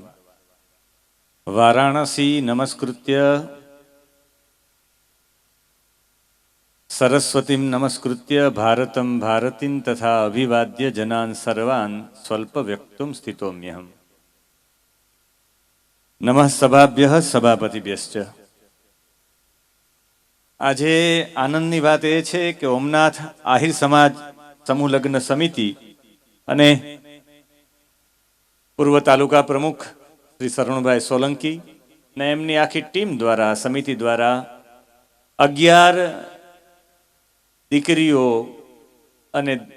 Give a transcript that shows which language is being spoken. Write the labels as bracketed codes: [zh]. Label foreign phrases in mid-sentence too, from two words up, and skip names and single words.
[sa] वाराणसी नमस्कृत्य सरस्वतीं नमस्कृत्य भारतं भारतीं तथा अभिवाद्य जनान् सर्वान् स्वल्प व्यक्तुं स्थितोम्यहम्। नमः सभाभ्यः सभापतिभ्यश्च। [gu] આજે આનંદની વાત એ છે કે ઓમનાથ આહિર સમાજ સમૂહ લગ્ન સમિતિ અને પૂર્વ તાલુકા પ્રમુખ શ્રી શરણભાઈ સોલંકી ને એમની આખી ટીમ દ્વારા સમિતિ દ્વારા 11 દીકરીઓ અને